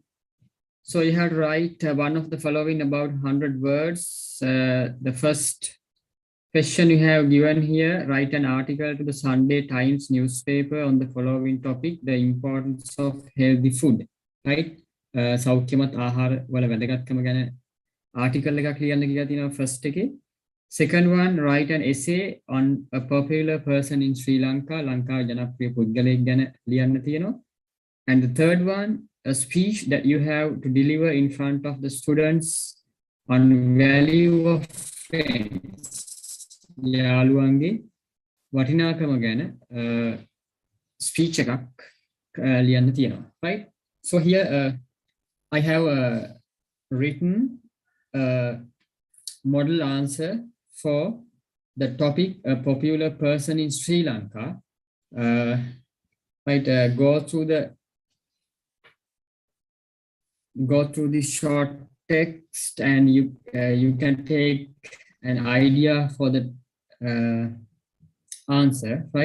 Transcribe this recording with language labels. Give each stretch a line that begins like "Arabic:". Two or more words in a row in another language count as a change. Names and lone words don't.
English: So you have to write one of the following about 100 words. The first question you have given here, write an article to the Sunday Times newspaper on the following topic, the importance of healthy food, right?
Sinhala: සෞඛ්‍යමත් ආහාර වල වැදගත්කම ගැන ආටිකල් එකක් ලියන්න කියලා තියෙනවා first එකේ.
English: Second one, write an essay on a popular person in Sri Lanka.
Sinhala: ලංකාවේ ජනප්‍රිය පුද්ගලයෙක් ගැන ලියන්න තියෙනවා.
English: And the third one, a speech that you have to deliver in front of the students on value of friends.
Sinhala: යාළුවන්ගේ වටිනාකම ගැන speech එකක් ලියන්න තියෙනවා,
English: right? So here I have written a model answer for the topic, a popular person in Sri Lanka. Right, go through the short text and you can take an idea for the answer, right?